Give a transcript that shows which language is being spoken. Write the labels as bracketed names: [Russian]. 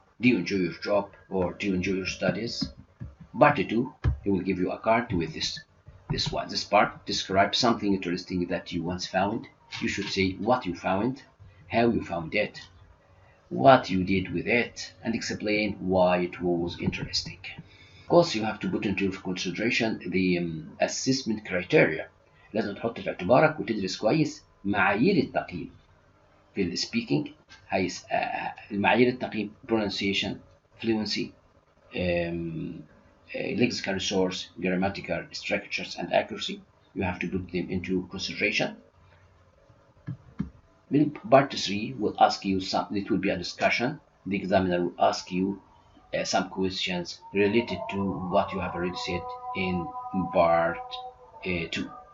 [English] Do you enjoy your job or do you enjoy your studies? Part 2, he will give you a card with this part. Describe something interesting that you once found. You should say what you found, how you found it, what you did with it, and explain why it was interesting. Of course, you have to put into consideration the assessment criteria. [Arabic] لازم تحط في اعتبارك وتدرس كويس معايير التقييم في السبيكينج. المعايير التقييم [English] pronunciation, fluency, lexical resource, grammatical structures, and accuracy. You have to put them into consideration. Part 3 will ask you some, it will be a discussion. The examiner will ask you some questions related to what you have already said in part 2.